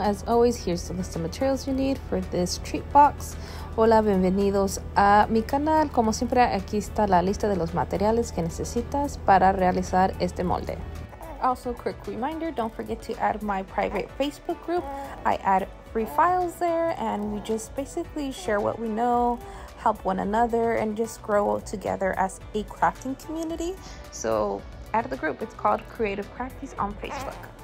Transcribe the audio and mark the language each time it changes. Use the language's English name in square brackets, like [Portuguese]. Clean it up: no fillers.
[English] As always, here's the list of materials you need for this treat box. [Spanish] Hola, bienvenidos a mi canal. Como siempre, aquí está la lista de los materiales que necesitas para realizar este molde. [English] Also, quick reminder, don't forget to add my private Facebook group. I add free files there and we just basically share what we know, help one another, and just grow together as a crafting community. So add the group. It's called Creative Crafties on Facebook.